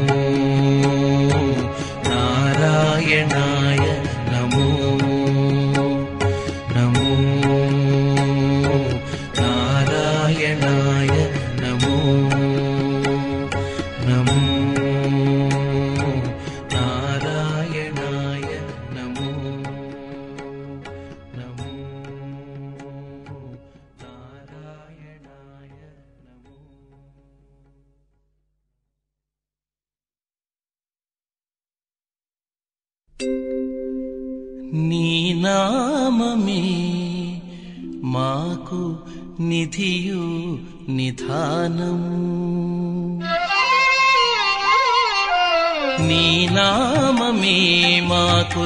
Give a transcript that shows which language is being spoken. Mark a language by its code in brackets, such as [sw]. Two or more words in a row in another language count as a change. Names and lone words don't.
[sa] नारायणाय नमो नमो नारायणाय नमो नमो नारायणाय नमो नमो नारायणाय नमो [te] నీ నామమే మాకు నిధియు నిధానము నీ నామమే మాకు